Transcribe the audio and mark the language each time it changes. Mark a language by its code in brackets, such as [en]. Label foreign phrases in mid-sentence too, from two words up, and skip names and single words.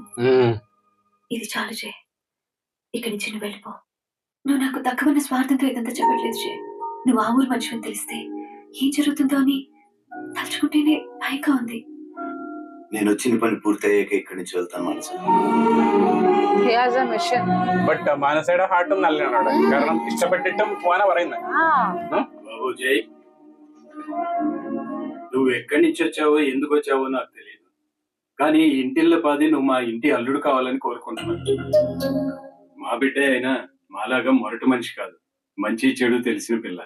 [te] ఇది చాలు జే, ఇక్కడి నుంచి నువ్వు వెళ్ళిపో. నువ్వు నాకు తక్కువన్న స్వార్థంతో ఇదంతా చెప్పట్లేదు జే. నువ్వు ఆ ఊరు మనిషిని తెలిస్తే ఏం జరుగుతుందో అని తలుచుకుంటేనే భయంగా ఉంది. నేను వచ్చిన పని పూర్తయ్యాక ఇక్కడి నుంచి వెళ్తాను మనసు. [en] He has a mission. [ml] ബട്ട് മാനസയുടെ ഹാർട്ടും നല്ലതാണ് അവിടെ, കാരണം ഇഷ്ടപ്പെട്ടിട്ടും പോവാനാ പറയുന്നത്. [te] బాబు జై, నువ్వు ఎక్కడి నుంచి వచ్చావో ఎందుకు వచ్చావో నాకు తెలియదు, కానీ ఇంటిల్లో పాది నువ్వు మా ఇంటి అల్లుడు కావాలని కోరుకుంటున్నాను. మా బిడ్డ అయినా మాలాగా మొరటి మనిషి కాదు, మంచి చెడు తెలిసిన పిల్ల.